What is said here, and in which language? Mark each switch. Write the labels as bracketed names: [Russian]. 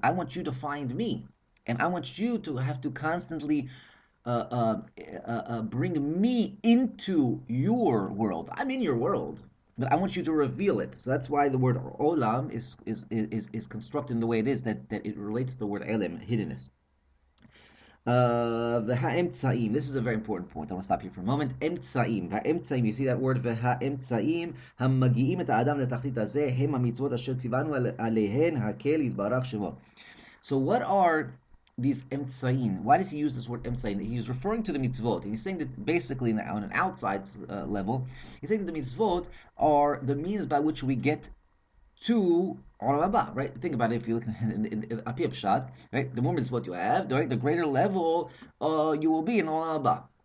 [English] I want you to find me. And I want you to have to constantly bring me into your world. I'm in your world, but I want you to reveal it. So that's why the word olam is constructed in the way it is, that it relates to the word elim, hiddenness. V'ha'emtzaim. This is a very important point. I want to stop here for a moment. Emtzaim. Ha'emtzaim. You see that word v'ha'emtzaim. [Hebrew] המגיעים את האדם לתכלית הזה הם המצוות אשר ציוונו עליהן הקהל יתברך שמו. [English] So what are these emtzaim? Why does he use this word emtzaim? He's referring to the mitzvot. And he's saying that basically on an outside level, he's saying that the mitzvot are the means by which we get to Olam Haba, right? Think about it. If you look in Apiyah Pshat, right? The more mitzvot you have, right, the greater level you will be in Olam Haba.